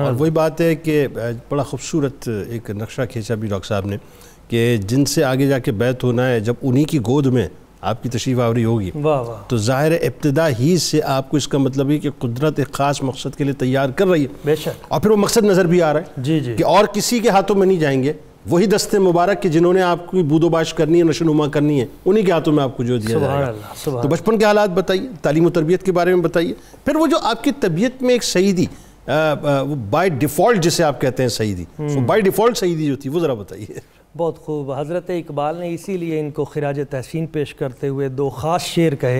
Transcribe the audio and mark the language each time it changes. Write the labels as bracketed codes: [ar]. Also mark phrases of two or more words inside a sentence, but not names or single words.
[ur] اور وہی بات ہے کہ بڑا خوبصورت ایک نقشہ کھینچا بھی ڈاکٹر صاحب نے کہ جن سے آگے جا کے بیعت ہونا ہے، جب انہی کی گود میں آپ کی تشریف آوری ہوگی واہ واہ، تو ظاہر ابتدا ہی سے آپ کو اس کا مطلب ہے کہ قدرت ایک خاص مقصد کے لیے تیار کر رہی ہے، بے شک، اور پھر وہ مقصد نظر بھی آ رہا ہے جی جی، کہ اور کسی کے ہاتھوں میں نہیں جائیں گے، وہی دست مبارک کہ جنہوں نے آپ کو بود و باش کرنی ہے، نشو نما کرنی ہے، انہی کے ہاتھوں میں آپ کو جو دیا جائے سبحان گا۔ اللہ، سبحان تو بچپن کے حالات بتائیے، تعلیم و تربیت کے بارے میں بتائیے، پھر وہ جو آپ کی طبیعت میں ایک سعیدی [en] by default [ur] جسے آپ کہتے ہیں سعیدی، وہ [en] by default [ur] سعیدی جو تھی وہ ذرا بتائیے۔ بہت خوب، حضرت اقبال نے اسی لیے ان کو خراج تحسین پیش کرتے ہوئے دو خاص شعر کہے